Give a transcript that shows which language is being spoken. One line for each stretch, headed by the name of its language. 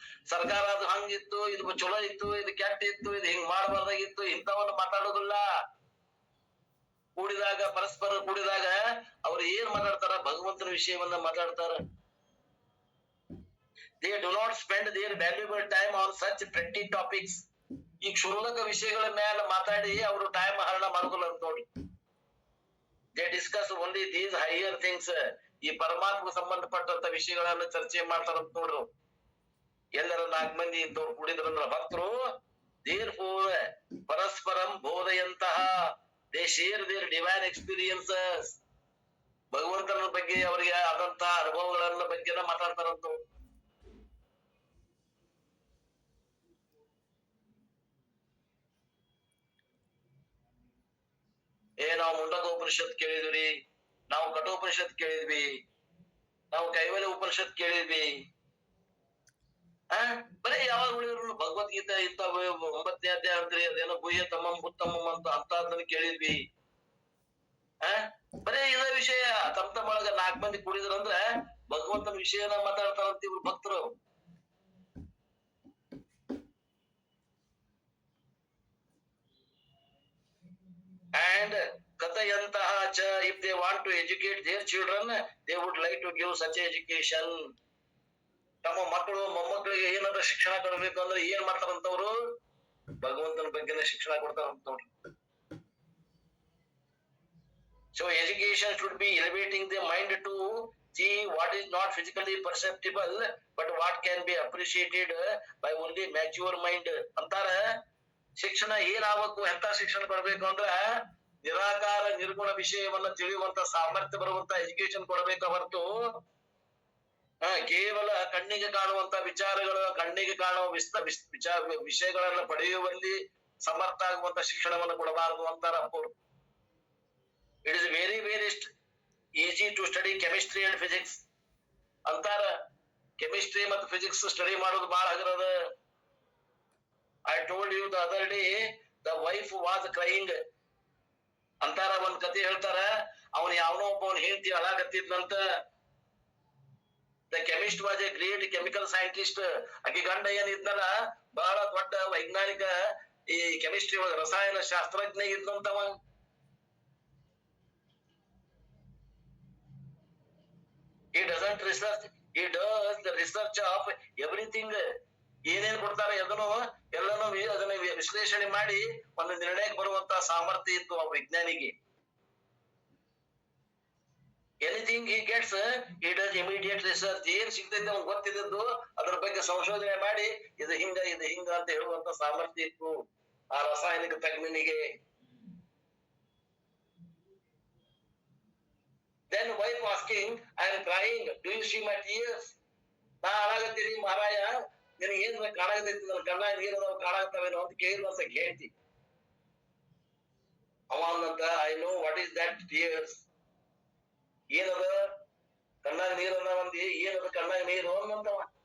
Kannada: ಸರ್ಕಾರ ಅದು ಹಂಗಿತ್ತು, ಇದು ಚಲೋ ಇತ್ತು, ಇದು ಕೆಟ್ಟ ಇತ್ತು, ಇದು ಹಿಂಗ್ ಮಾಡಬಾರ್ದಾಗಿತ್ತು, ಇಂಥವನ್ನ ಮಾತಾಡೋದಿಲ್ಲ. ಕೂಡಿದಾಗ ಪರಸ್ಪರ ಕೂಡಿದಾಗ ಅವ್ರು ಏನ್ ಮಾತಾಡ್ತಾರ? ಭಗವಂತನ ವಿಷಯವನ್ನ ಮಾತಾಡ್ತಾರ.
English: They do not spend their valuable time on such petty topics.
Kannada: ಈ ಕ್ಷುಲ್ಲಕ ವಿಷಯಗಳ ಮೇಲೆ ಮಾತಾಡಿ ಅವರು ಟೈಮ್ ಹರಣ ಮಾಡೋದಿಲ್ಲ ಅಂತ ನೋಡಿ.
English: They discuss only these higher things.
Kannada: ಈ ಪರಮಾತ್ಮ ಸಂಬಂಧಪಟ್ಟಂತ ವಿಷಯಗಳನ್ನ ಚರ್ಚೆ ಮಾಡ್ತಾರಂತ ನೋಡ್ರು. ಎಲ್ಲರ 4 ಮಂದಿ ಇಂಥವ್ರು ಕೂಡಿದ್ರಂದ್ರ ಭಕ್ತರು.
English: Therefore
Sanskrit: ಪರಸ್ಪರಂ ಬೋಧೆಯಂತಹ
English: they share their divine experiences.
Kannada: ಭಗವಂತನ ಬಗ್ಗೆ ಅವರಿಗೆ ಆದಂತಹ ಅನುಭವಗಳನ್ನ ಬಗ್ಗೆನ ಮಾತಾಡ್ತಾರಂತ. ನಾವು ಮುಂಡಕ ಉಪನಿಷತ್ ಕೇಳಿದ್ವಿ, ನಾವು ಕಠೋಪನಿಷತ್ ಕೇಳಿದ್ವಿ, ನಾವು ಕೈವಲ್ಯ ಉಪನಿಷತ್ ಕೇಳಿದ್ವಿ. ಬರೀ ಯಾವಾಗ ಉಳಿದ್ರು ಭಗವದ್ಗೀತೆ ಇಂತ 9ನೇ ಅಧ್ಯಾಯ ಅಂತ್ರಿ, ಅದೇನೋ ಗುಹ್ಯ ತಮ್ಮಂ ಉತ್ತಮಂ ಅಂತ ಅಂತದನ್ನ ಕೇಳಿದ್ವಿ. ಬರೀ ಇದ ವಿಷಯ ತಮ್ಮ ಒಳಗ 4 ಮಂದಿ ಕೂಡಿದ್ರಂದ್ರ ಭಗವಂತನ ವಿಷಯನ ಮಾತಾಡ್ತಾರಂತ ಇವ್ರು ಭಕ್ತರು.
English: And Katayantaha cha, if they want to educate their children, they would like to give such education.
Kannada: ತಮ್ಮ ಮಕ್ಕಳು ಮೊಮ್ಮಕ್ಕಳಿಗೆ ಏನಾದ್ರೂ ಶಿಕ್ಷಣ ಕೊಡ್ಬೇಕು ಅಂದ್ರೆ ಏನ್ ಮಾಡ್ತಾರಂತವ್ರು? ಭಗವಂತನ ಬಗ್ಗೆನೇ ಶಿಕ್ಷಣ ಕೊಡ್ತಾರಂತ ನೋಡ್ರಿ.
English: So education should be elevating the mind to see what is not physically perceptible, but what can be appreciated by only mature mind ಅಂತಾರ.
Kannada: ಶಿಕ್ಷಣ ಏನಾಗಬೇಕು, ಎಂತ ಶಿಕ್ಷಣ ಕೊಡ್ಬೇಕು ಅಂದ್ರ ನಿರಾಕಾರ ನಿರ್ಗುಣ ವಿಷಯವನ್ನ ತಿಳಿಯುವಂತ ಸಾಮರ್ಥ್ಯ ಬರುವಂತ ಎಜುಕೇಶನ್ ಕೊಡಬೇಕ ಹೊರತು ಕೇವಲ ಕಣ್ಣಿಗೆ ಕಾಣುವಂತ ವಿಚಾರಗಳು, ಕಣ್ಣಿಗೆ ಕಾಣುವ ವಿಷಯಗಳನ್ನ ಪಡೆಯುವಲ್ಲಿ ಸಮರ್ಥ ಆಗುವಂತ ಶಿಕ್ಷಣವನ್ನು ಕೊಡಬಾರದು ಅಂತಾರ ಅವರು.
English: It is very very easy to study chemistry and physics ಅಂತಾರ.
Kannada: ಕೆಮಿಸ್ಟ್ರಿ ಮತ್ತು ಫಿಸಿಕ್ಸ್ ಸ್ಟಡಿ ಮಾಡೋದು ಬಹಳ ಹಗರದ.
English: I told you the other day, the wife was crying ಅಂತಾರ.
Kannada: ಒಂದ್ ಕತೆ ಹೇಳ್ತಾರ, ಅವನ್ ಯಾವನೋ ಒಬ್ಬ ಹೆಂಡತಿ ಅಳಾಕತ್ತಿದ್ನಂತ.
English: The chemist was a great chemical scientist.
Kannada: ಆಕಿ ಗಂಡ ಏನಿದ್ನಲ್ಲ ಬಹಳ ದೊಡ್ಡ ವೈಜ್ಞಾನಿಕ, ಈ ಕೆಮಿಸ್ಟ್ರಿ ಒಳಗ ರಸಾಯನ ಶಾಸ್ತ್ರಜ್ಞ ಇದ್ದಂತವ.
English: He doesn't research, he does the research of everything.
Kannada: ಏನೇನ್ ಕೊಡ್ತಾರೆ ಅದನ್ನು ಎಲ್ಲನೂ ಅದನ್ನ ವಿಶ್ಲೇಷಣೆ ಮಾಡಿ ಒಂದು ನಿರ್ಣಯಕ್ಕೆ ಬರುವಂತ ಸಾಮರ್ಥ್ಯ ಇತ್ತು ಆ ವಿಜ್ಞಾನಿಗೆ.
English: Anything he gets, he does immediate research.
Kannada: ಏನ್ ಸಿಗ್ತೈತೆ ಅವ್ನು ಗೊತ್ತಿದ್ದು ಅದ್ರ ಬಗ್ಗೆ ಸಂಶೋಧನೆ ಮಾಡಿ ಇದು ಹಿಂಗ ಅಂತ ಹೇಳುವಂತ ಸಾಮರ್ಥ್ಯ ಇತ್ತು ಆ ರಾಸಾಯನಿಕ ತಜ್ಞನಿಗೆ.
English: Then wife asking, I am crying, do you see my tears?
Kannada: ನಾ ಅಳಾಗತ್ತೀನಿ ಮಹಾರಾಯ, ನಿನಗೆ ಏನ್ ಕಾಣಾಗತೈತಿ, ನನ್ನ ಕಣ್ಣ ನೀರದಾವ್ ಕಾಣಾಗ್ತಾವೇನೋ ಅಂತ ಕೇಳುವಂತ ಹೇಳ್ತಿ. ಅವಂತ
English: I know what is that tears.
Kannada: ಏನದ ಕಣ್ಣಾಗ ನೀರ್ ಅಂದಿ, ಏನದ ಕಣ್ಣಾಗ ನೀರು ಅನ್ನಂತವ.